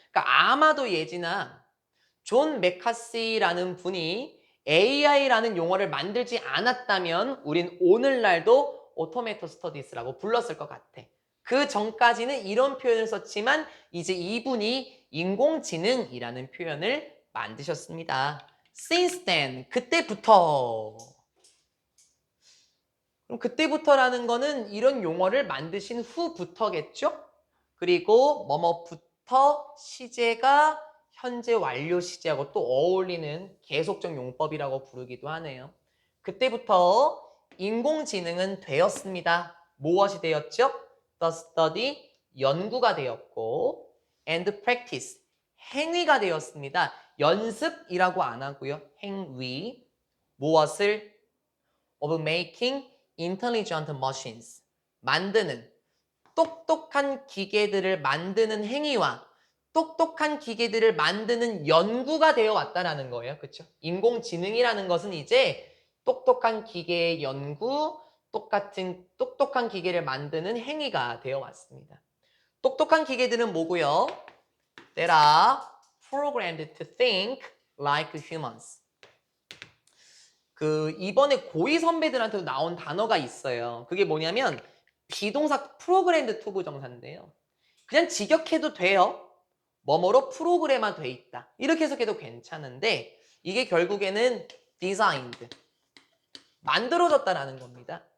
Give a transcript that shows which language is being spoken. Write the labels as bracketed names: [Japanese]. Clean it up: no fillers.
[Korean] 그러니까 아마도 예지나 존 맥카시라는 분이 AI라는 용어를 만들지 않았다면 우린 오늘날도 오토메이터 스터디스라고 불렀을 것 같아. 그 전까지는 이런 표현을 썼지만 이제 이분이 인공지능이라는 표현을 만드셨습니다. [English] Since then, [Korean] 그때부터. 그럼 그때부터라는 거는 이런 용어를 만드신 후부터겠죠? 그리고 뭐뭐부터 시제가 현재 완료 시제하고 또 어울리는 계속적 용법이라고 부르기도 하네요. 그때부터 인공지능은 되었습니다. 무엇이 되었죠? [English] The study, [Korean] 연구가 되었고 [English] and practice, [Korean] 행위가 되었습니다. 연습이라고 안 하고요. 행위, 무엇을? [English] of making intelligent machines, [Korean] 만드는, 똑똑한 기계들을 만드는 행위와 똑똑한 기계들을 만드는 연구가 되어 왔다라는 거예요. 그렇죠? 인공지능이라는 것은 이제 똑똑한 기계의 연구, 똑똑한 기계를 만드는 행위가 되어 왔습니다. 똑똑한 기계들은 뭐고요? [English] That are programmed to think like humans. [Korean] 이번에 고2 선배들한테도 나온 단어가 있어요. 그게 뭐냐면 비동사 프로그램드 투 부정사인데요. 그냥 직역해도 돼요. 뭐뭐로 프로그램화 돼 있다. 이렇게 해석해도 괜찮은데 이게 결국에는 designed, 만들어졌다라는 겁니다.